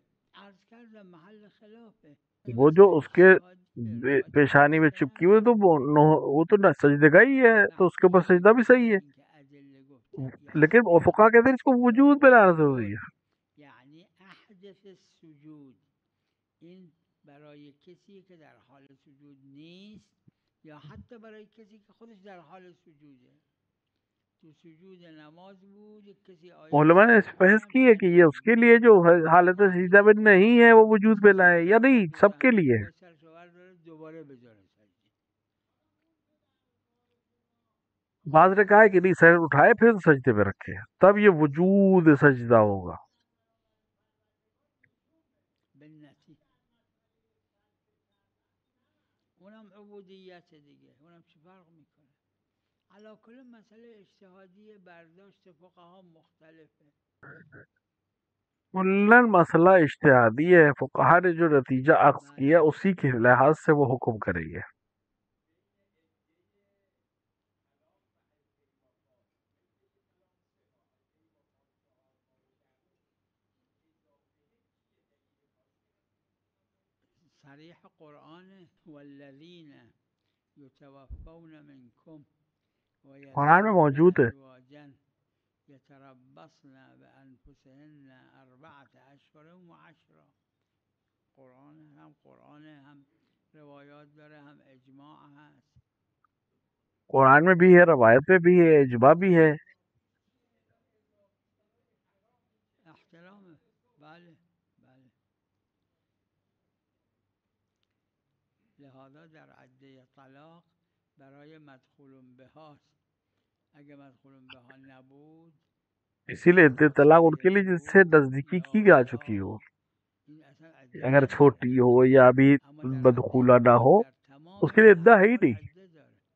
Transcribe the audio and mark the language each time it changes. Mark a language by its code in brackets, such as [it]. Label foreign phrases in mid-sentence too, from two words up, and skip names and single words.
[fa] عرض کردم محل خلافه. یه [ur] وہ جو [fa] مسئله [ur] उसके [fa] اجتهادیه. روایت [ur] پیشانی میں [fa] مشتهر [ur] چپکی ہوئی تو وہ تو نہ سجدے کا ہی ہے، تو اس کے اوپر [fa] وقتی [ur] سجدہ بھی صحیح ہے. [fa] اینکه ادله گفته [ur] لیکن وہ [fa] یصح [ur] فقہا کہتے ہیں اس کو وجود پہ لانا ضروری [fa] السجود [ur] है। [fa] یعنی [ar] احدث السجود [fa] این برای کسی که در حال سجود نیست یا حتی برای کسی که خودش در حال سجوده. تو سجود نماز بود یک کسی آیه [ur] علما نے [fa] کریمه [ur] बहस [fa] خوند [ur] کی ہے کہ یہ [fa] شنیدیم. [ur] اس کے لیے جو حالت سجدہ میں نہیں ہے وہ وجود پہ لائے یا نہیں، سب کے لیے ہے. [fa] باید سرش رو برداره دوباره بذاره سجده. [ur] بعض نے کہا ہے کہ نہیں، سر اٹھائے پھر سجدے پہ رکھے، تب یہ وجود سجدہ ہوگا. [fa] بالنتی اونم عبودیت دیگه. اونم چه فرق میکنه؟ علا کل مسئله اجتهادی برداشت فقها مختلفه. [ur] کلاً مسئلہ اجتہادی ہے، فقہا نے جو نتیجہ اخذ کیا اسی کے لحاظ سے وہ حکم کریں گے. [fa] صریح قرآن [ar] والذین یتوفون منکم [ur] قرآن میں [ar] ويذرون [ur] موجود ہے. [ar] أزواجا يتربصن بأنفسهن 4 أشهر و10. [fa] قرآن هم روایات داره هم اجماع هست. [ur] قرآن میں بھی ہے، روایت میں بھی ہے، اجماع بھی ہے. [fa] احترام. بله بله. لهذا در عده طلاق برای مدخول بهاست. اگه مدخول بها نبود [ur] اسی لیے عدت طلاق ان کے لیے جس سے نزدیکی کی جا چکی ہو, [fa] این اصلا عده [ur] अगर [fa] نداره. [ur] چھوٹی ہو یا ابھی [fa] اما در [ur] बदखूला [fa] عده [ur] نہ ہو, [fa] در تمام [ur] اس کے لیے عدہ ہے ہی [fa] احوال [ur] नहीं। [fa] عده داره.